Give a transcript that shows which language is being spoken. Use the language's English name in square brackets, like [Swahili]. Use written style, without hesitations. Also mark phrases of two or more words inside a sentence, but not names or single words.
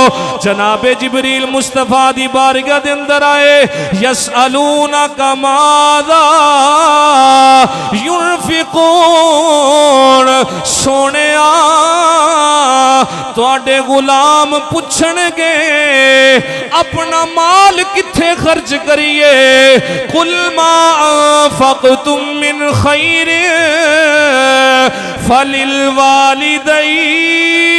[Punjabi] جناب جبریل مصطفیٰ دی بارگاہ دے اندر آئے، [Arabic] یسألونک ماذا ينفقون، [Punjabi] سونے تواڈے غلام پوچھن گے اپنا مال کتھے خرچ کریے؟ [Arabic] قل ما انفقتم من خیر فللوالدین،